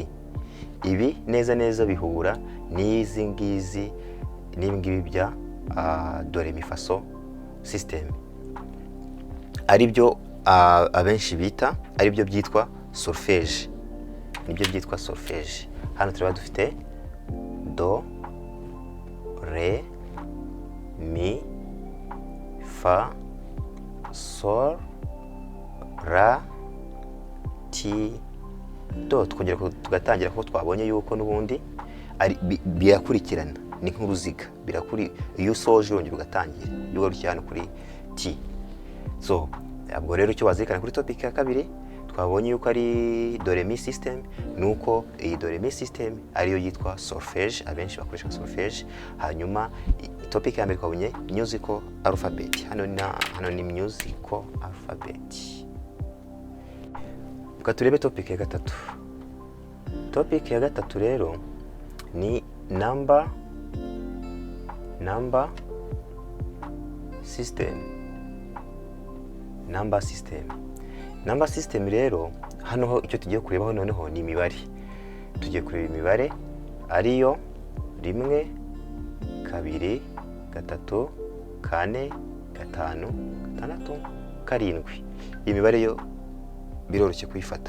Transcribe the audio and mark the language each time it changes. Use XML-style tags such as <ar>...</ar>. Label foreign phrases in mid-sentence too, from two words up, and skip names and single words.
<rw>Ibi neza neza bihura n'izi ngizi n'ibingibi bya do, re, mi, fa, so system, ari byo abenshi bita, ari byo byitwa solfège, nibyo byitwa solfège. Hano turaba dufite do, re, mi, fa, sol, ra, ti, do. Tukongera tugatangira kuko twabonye yuko n'ubundi birakurikirana, ni nk'uruziga, iyo usoje urongera ugatangira, iyo ugarukiye hano kuri ti. So ubwo rero icyo wazirikana kuri topic ya kabiri twabonye yuko ari do, re, mi system, nuko iyi do, re, mi system ariyo yitwa solfège, abenshi bakoresha solfège. Hanyuma topic ya mbere twabonye</rw> <en>musical alphabet,</en> <rw>hano ni</rw> <en>musical alphabet.</en> <rw>Turebe topic ya gatatu. Topic ya gatatu rero ni</rw> <en>number system. Number system</en> <rw>rero hano icyo tugiye kurebaho noneho ni imibare. Tugiye kureba imibare ariyo 1, 2, 3, 4, 5, 6, 7. Iyi mibare yo biroroshye kuyifata.</rw>